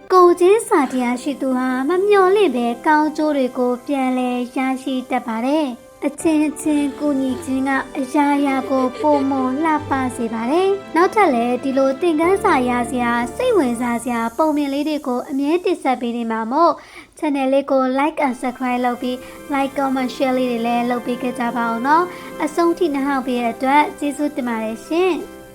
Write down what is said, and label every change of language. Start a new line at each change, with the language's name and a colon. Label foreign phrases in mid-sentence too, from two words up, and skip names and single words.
Burmese: ကိုချင်းစာတရားရှိသူဟာမမျှော်လင့်ပဲကောင်းကျိုးတွေကိုပြန်လဲရရှိတတ်ပါတယ်။အချင်းချင်းကိုညီချင်းကအရာရာကိုပုံမလှပစေပါတယ်။နောက်ထပ်လည်းဒီလိုသင်ခန်းစာရစရာစိတ်ဝင်စားစရာပုံမြင်လေးတွေကိုအမြဲတင်ဆက်ပေးနေမှာမို့ channel လေးကို
English: like and subscribe
Burmese: လုပ်ပြီး
English: like comment share
Burmese: လေးတွေလည်းလုပ်ပေးကြပါအောင်နော်။အဆုံးထိနှောင့်ပေးတဲ့အတွက်ကျေးဇူးတင်ပါတယ်ရှင်။